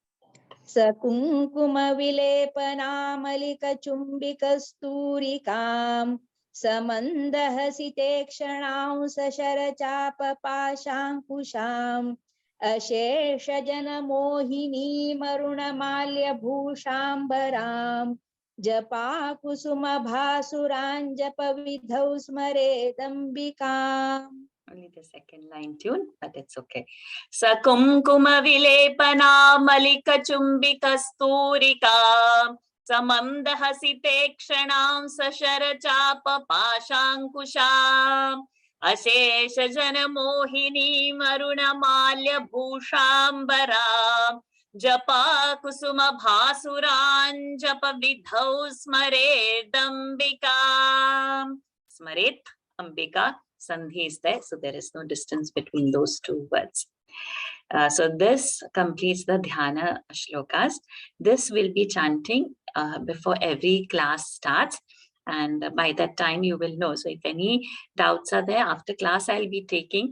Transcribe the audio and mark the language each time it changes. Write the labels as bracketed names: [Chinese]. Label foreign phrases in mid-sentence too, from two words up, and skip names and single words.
[Sanskrit] सकुङ्कुमविलेपनामलिकचुम्बिकस्तूरिकाम् समन्दहसितेक्षणां सशरचापपाशाङ्कुशाम् अशेषजनमोहिनी मरुणमाल्यभूषाम्बराम् जपाकुसुमभासुरान् जपविधौ स्मरेदम्बिकाम्. [English] Only the second line tune, but it's okay. [Sanskrit] सकुङ्कुमविलेपनामलिकचुम्बिकस् समन्दहसितेक्षणाम् सशरचापपाशाङ्कुशाम् अशेषजनमोहिनी मरुणमाल्य-भूषाम्बराम् जप कुसुम भासुरान् जप विधौ स्मरेदम्बिकाम् स्मरेत्, अम्बिका, [English] Sandhi is there. So there is no distance between those two words. So this completes the [Sanskrit] ध्यान श्लोकाः. [English] This will be chanting before every class starts. And by that time you will know. So if any doubts are there after class, I'll be taking.